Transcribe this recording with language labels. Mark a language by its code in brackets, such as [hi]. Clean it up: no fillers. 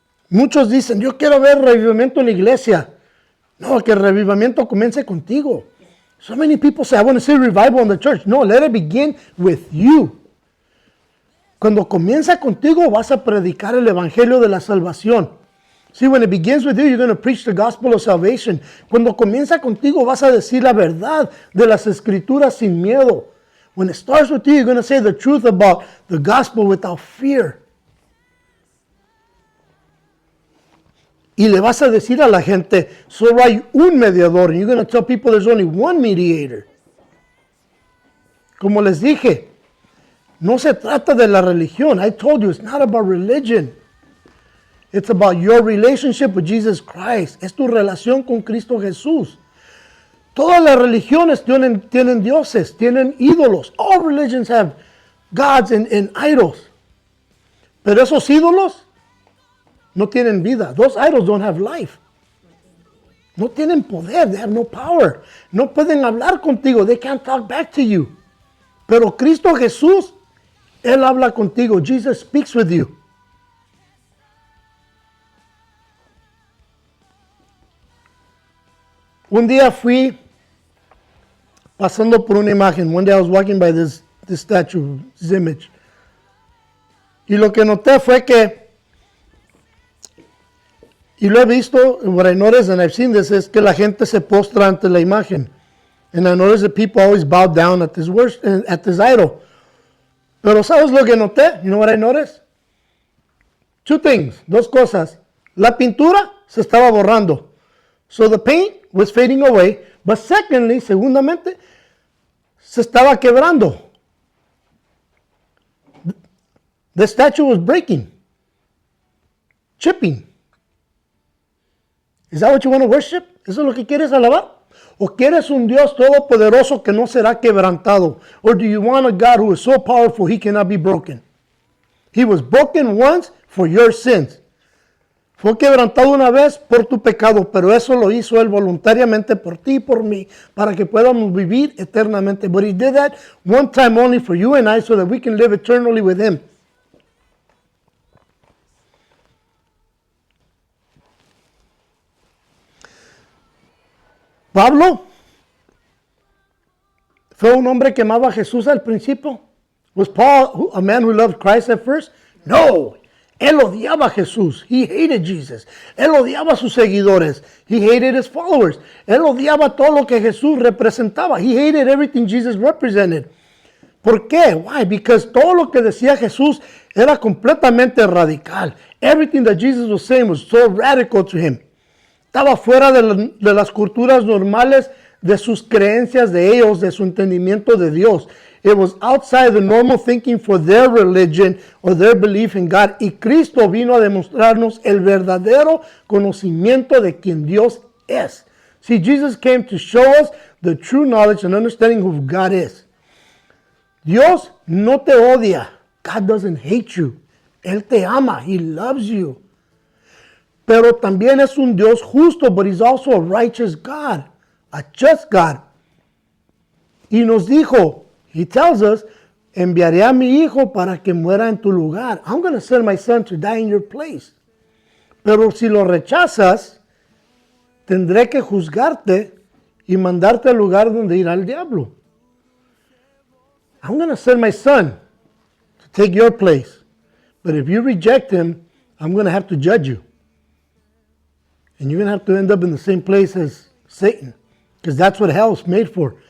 [es] Muchos dicen, yo quiero ver revivamiento en la iglesia. No, que el revivamiento comience contigo. [en] So many people say, I want to see revival in the church. No, let it begin with you. [es] Cuando comienza contigo, vas a predicar el evangelio de la salvación. [en] See, when it begins with you, you're going to preach the gospel of salvation. [es] Cuando comienza contigo, vas a decir la verdad de las escrituras sin miedo. [en] When it starts with you, you're going to say the truth about the gospel without fear. [es] Y le vas a decir a la gente, solo hay un mediador. [en] And you're going to tell people there's only one mediator. [es] Como les dije, no se trata de la religión. [en] I told you, it's not about religion. It's about your relationship with Jesus Christ. [es] Es tu relación con Cristo Jesús. Todas las religiones tienen dioses, tienen ídolos. [en] All religions have gods and idols. [es] Pero esos ídolos no tienen vida. [en] Those idols don't have life. [es] No tienen poder. [en] They have no power. [es] No pueden hablar contigo. [en] They can't talk back to you. [es] Pero Cristo Jesús, Él habla contigo. [en] Jesus speaks with you. [es] Un día fui pasando por una imagen. [en] One day I was walking by this statue, this image. [es] Y lo que noté fue que, y lo he visto, [en] what I noticed and I've seen this, [es] es que la gente se postra ante la imagen. [en] And I noticed that people always bow down at this idol. [es] Pero ¿sabes lo que noté? [en] You know what I noticed? Two things, [es] dos cosas. La pintura se estaba borrando. [en] So the paint was fading away. But secondly, [es] segundamente, [en] se estaba quebrando. The statue was breaking. Chipping. Is that what you want to worship? [es] ¿Eso es lo que quieres alabar? ¿O quieres un Dios todopoderoso que no será quebrantado? [en] Or do you want a God who is so powerful he cannot be broken? He was broken once for your sins. [es] Fue quebrantado una vez por tu pecado, pero eso lo hizo Él voluntariamente por ti y por mí, para que podamos vivir eternamente. [en] But He did that one time only for you and I, so that we can live eternally with Him. [es] Pablo fue un hombre que amaba a Jesús al principio. [en] Was Paul a man who loved Christ at first? [es] No. Él odiaba a Jesús. [en] He hated Jesus. [es] Él odiaba a sus seguidores. [en] He hated his followers. [es] Él odiaba todo lo que Jesús representaba. [en] He hated everything Jesus represented. [es] ¿Por qué? [en] Why? Because [es] todo lo que decía Jesús era completamente radical. [en] Everything that Jesus was saying was so radical to him. [es] Estaba fuera de las culturas normales, de sus creencias de ellos, de su entendimiento de Dios. [en] It was outside the normal thinking for their religion or their belief in God. [es] Y Cristo vino a demostrarnos el verdadero conocimiento de quien Dios es. [en] See, Jesus came to show us the true knowledge and understanding of who God is. [es] Dios no te odia. [en] God doesn't hate you. [es] Él te ama. [en] He loves you. [es] Pero también es un Dios justo, [en] but He's also a righteous God, a just God. [es] Y nos dijo, [en] He tells us, [es] enviaré a mi hijo para que muera en tu lugar. [en] I'm going to send my son to die in your place. [es] Pero si lo rechazas, tendré que juzgarte y mandarte al lugar donde irá el diablo. [en] I'm going to send my son to take your place. But if you reject him, I'm going to have to judge you. And you're going to have to end up in the same place as Satan. Because that's what hell is made for.